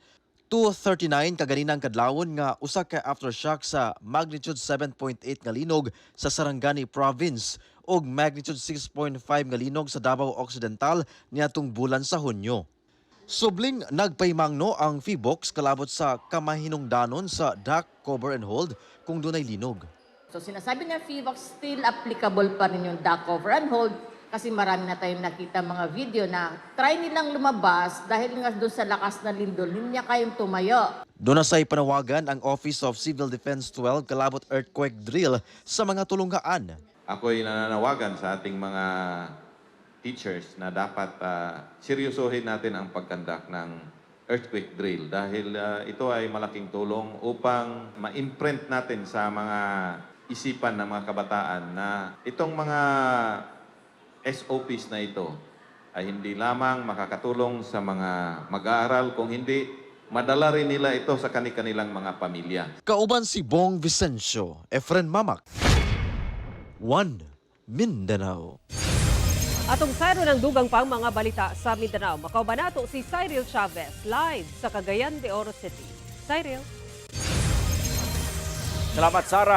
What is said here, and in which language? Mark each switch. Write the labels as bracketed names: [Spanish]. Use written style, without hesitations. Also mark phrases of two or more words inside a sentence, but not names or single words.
[Cebuano] 2:39 kaganinang kadlawon nga usa ka aftershock sa magnitude 7.8 nga linog sa Sarangani Province ug magnitude 6.5 nga linog sa Davao Occidental niadtong bulan sa Hunyo. Subling nagpaymangno ang Feebox kalabot sa kamahinungdanon sa [English] dock, cover and hold [Cebuano] kung dunay linog. [Filipino] So sinasabi ng Feebox, [English] still applicable [Filipino] pa rin yung [English] dock, cover and hold [Filipino] kasi marami na tayong nakita mga video na try nilang lumabas dahil nga doon sa lakas na lindol, hindi niya kayang tumayo. [Cebuano] Doon say panawagan ang Office of Civil Defense 12 kalabot [English] earthquake drill [Cebuano] sa mga tulunggaan. [Filipino] Ako'y nananawagan sa ating mga teachers na dapat seryosohin natin ang pagkandak ng [English] earthquake drill [Filipino] dahil ito ay malaking tulong upang ma-imprint natin sa mga isipan ng mga kabataan na itong mga SOPs na ito ay hindi lamang makakatulong sa mga mag-aaral, kung hindi, madala rin nila ito sa kanilang mga pamilya. [Cebuano] Kauban si Bong Vicencio, Efren Mamak, One Mindanao. Atong sayro ng dugang pang mga balita sa Mindanao. Makauban nato si Cyril Chavez live sa Cagayan de Oro City. Cyril. Salamat, Sarah.